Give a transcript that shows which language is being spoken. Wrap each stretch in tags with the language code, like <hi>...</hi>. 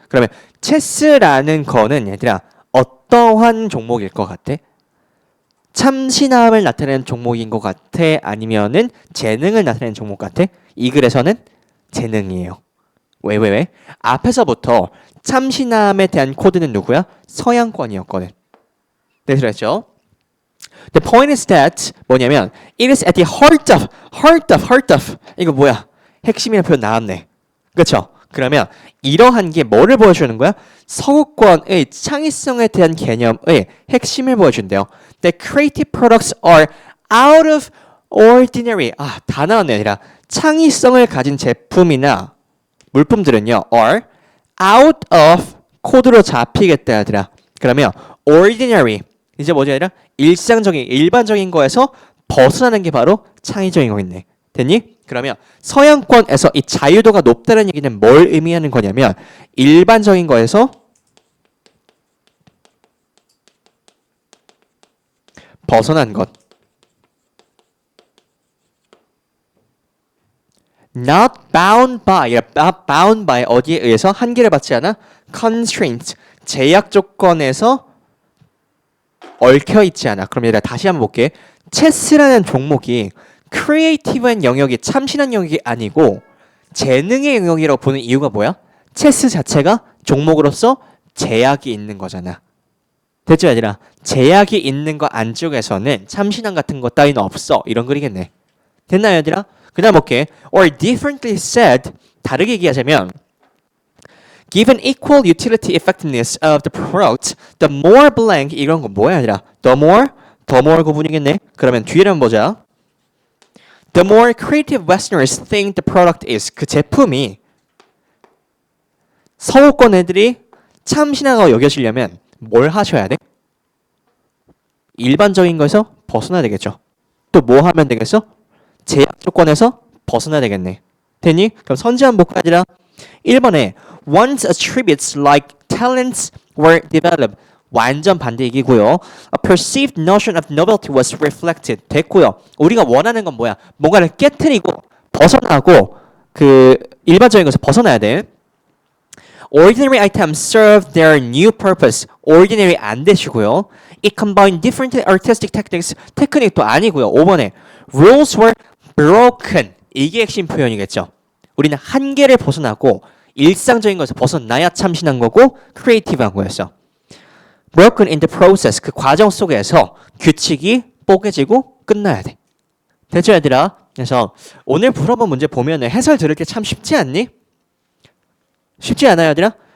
<ko>그러면 체스라는 거는 얘들아 어떠한 종목일 것 같아? 참신함을 나타내는 종목인 것 같아? 아니면은 재능을 나타내는 종목 같아? 이 글에서는 재능이에요. 왜? 앞에서부터 참신함에 대한 코드는 누구야? 서양권이었거든. 네, 그랬죠?</ko> <en>The point is that</en> <ko>뭐냐면</ko> <en>it is at the heart of</en> <ko>이거 뭐야? 핵심이라는 표현 나왔네. 그렇죠? 그러면 이러한 게 뭐를 보여주는 거야? 서구권의 창의성에 대한 개념의 핵심을 보여준대요.</ko> <en>The creative products are out of ordinary.</en> <ko>다 나왔네. 아니라 창의성을 가진 제품이나 물품들은요.</ko> <en>are out of</en> <ko>코드로 잡히겠다 얘들아. 그러면 ordinary 이제 뭐지 아니라 일반적인 거에서 벗어나는 게 바로 창의적인 거겠네. 됐니? 그러면 서양권에서 이 자유도가 높다는 얘기는 뭘 의미하는 거냐면 일반적인 거에서 벗어난 것.</ko> <en>Not bound by</en> <ko>어디에 의해서 한계를 받지 않아? Constraint 제약 조건에서 얽혀 있지 않아. 그럼 얘들아 다시 한번 볼게. 체스라는 종목이 크리에이티브한 영역이 참신한 영역이 아니고 재능의 영역이라고 보는 이유가 뭐야? 체스 자체가 종목으로서 제약이 있는 거잖아. 됐죠 얘들아? 제약이 있는 거 안쪽에서는 참신함 같은 거 따위는 없어. 이런 글이겠네. 됐나요 얘들아? 그 다음 볼게.</ko> <en>Or differently said</en> <ko>다르게 얘기하자면</ko> <en>Given equal utility effectiveness of the product, the more blank</en> <ko>이런 거 뭐야 얘들아?</ko> <en>The more</en> <ko>구분이겠네. 그러면 뒤를 한번 보자.</ko> <en>The more creative Westerners think the product is</en> <ko>그 제품이 서구권 애들이 참신하다고 여겨지려면 뭘 하셔야 돼? 일반적인 거에서 벗어나야 되겠죠. 또 뭐 하면 되겠어? 제약 조건에서 벗어나야 되겠네. 됐니? 그럼 선지 한번 볼까 얘들아?</ko> <en>1번에 Once attributes like talents were developed</en> <ko>완전 반대 얘기고요.</ko> <en>A perceived notion of novelty was reflected</en> <ko>됐고요. 우리가 원하는 건 뭐야? 뭔가를 깨트리고 벗어나고 그 일반적인 것에서 벗어나야 돼.</ko> <en>Ordinary items serve their new purpose.</en> <ko>Ordinary 안 되시고요.</ko> <en>It combined different artistic techniques.</en> <ko>테크닉도 아니고요. 5번에</ko> <en>Rules were broken.</en> <ko>이게 핵심 표현이겠죠. 우리는 한계를 벗어나고 일상적인 것에서 벗어나야 참신한 거고 크리에이티브한 거였어.</ko> <en>Broken in the process.</en> <ko>그 과정 속에서 규칙이 뽀개지고 끝나야 돼. 됐죠 얘들아? 그래서 오늘 풀어본 문제 보면은 해설 들을 때 참 쉽지 않니? 쉽지 않아요 얘들아?</ko>